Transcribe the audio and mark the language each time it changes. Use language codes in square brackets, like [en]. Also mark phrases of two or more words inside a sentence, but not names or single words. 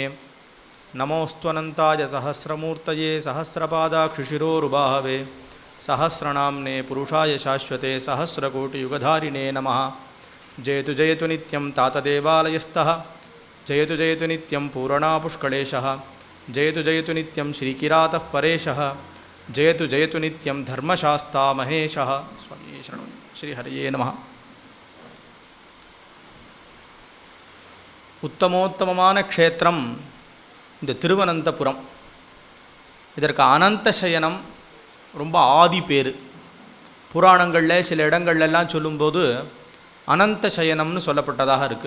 [sa] नमोऽस्त्वनन्ताय सहस्रमूर्तये सहस्रपादाक्षिशिरोरुबाहवे सहस्रनाम्ने पुरुषाय शाश्वते सहस्रकोटियुगधारिणे नमः. जयतु जयतु नित्यं तातदेवालयस्थः जयतु जयतु नित्यं पूर्णापुष्कळेशः जयतु जयतु नित्यं श्रीकिरातः परेशः जयतु जयतु नित्यं धर्मशास्ता महेशः. स्वामी शरणं श्रीहरये नमः. [ta] உத்தமோத்தமமான க்ஷேத்திரம் இந்த திருவனந்தபுரம். இதற்கு அனந்த சயனம் ரொம்ப ஆதி பேர். புராணங்களில் சில இடங்கள்லாம் சொல்லும்போது அனந்த சயனம்னு சொல்லப்பட்டதாக இருக்குது.